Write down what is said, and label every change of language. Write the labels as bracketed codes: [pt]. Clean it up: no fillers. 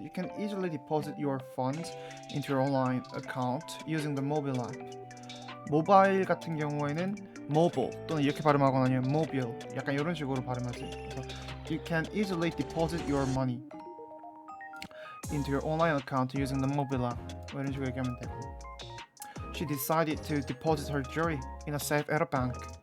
[en] You can easily deposit your funds into your online account using the mobile app. [ko] 모바일 같은 경우에는 mobile 또는 이렇게 발음하거나 아니면 mobile 약간 이런 식으로 발음하지. [en] 그래서 you can easily deposit your money into your online account using the mobile app. [ko] 뭐 이런 식으로 얘기하면 되고. [en] She decided to deposit her jewelry in a safe at a bank.